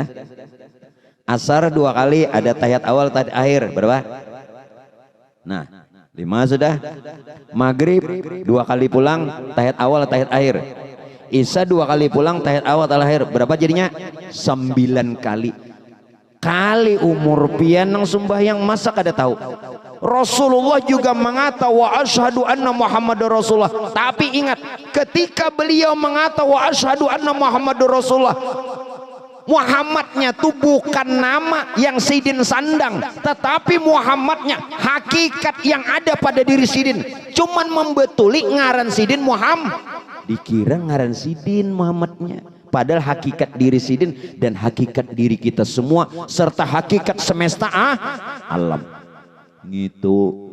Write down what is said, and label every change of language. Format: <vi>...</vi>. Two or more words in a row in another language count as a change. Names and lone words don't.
<bjn>Asar 2 kali, ada tahiyat awal, tahiyat akhir. Berapa? Nah, 5 sudah. Maghrib 2 kali pulang, tahiyat awal, tahiyat akhir. Isya 2 kali pulang, tahiyat awal, tahiyat akhir. Berapa jadinya? 9 kali. Kali umur pian nang sembahyang masa kada tahu. Rasulullah juga mengata</bjn> <ar>وأشهد أن محمدا رسول الله.</ar> <bjn>Tapi ingat, ketika beliau mengata</bjn> <ar>وأشهد أن محمدا رسول الله,</ar> <bjn>Muhammadnya tuh bukan nama yang Sidin sandang, tetapi Muhammadnya hakikat yang ada pada diri Sidin. Cuman membetuli ngaran Sidin Muhammad, dikira ngaran Sidin Muhammadnya. Padahal hakikat diri Sidin dan hakikat diri kita semua serta hakikat semesta alam gitu.</bjn>